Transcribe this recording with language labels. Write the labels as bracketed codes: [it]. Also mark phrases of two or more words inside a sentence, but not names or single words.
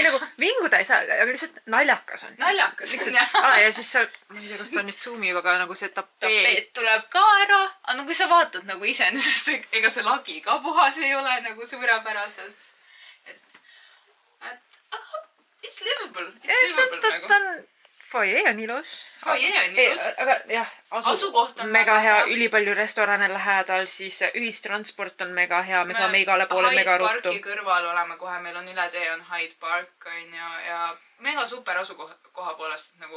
[et] Ei nagu vinguda ei saa, aga lihtsalt naljakas on. Naljakas on, jah. Ja siis seal, ma ei tea, kas ta nüüd zoomib, aga nagu see tapeet tuleb ka ära. Aga kui sa vaatad nagu iseenesest, ega see lagi ka puhas ei ole nagu suurepäraselt. [en] Aga it's livable. It's livable nagu. [et] Foyer on ilus. Foyer on ilus. Aga jah, asukoht on mega hea, ülipalju restorane lähedal, siis ühistransport on mega hea, me saame igale poole mega ruttu. Hyde Parki kõrval oleme kohe, meil on üle tee on Hyde Park ja mega super asukoha poolest nagu.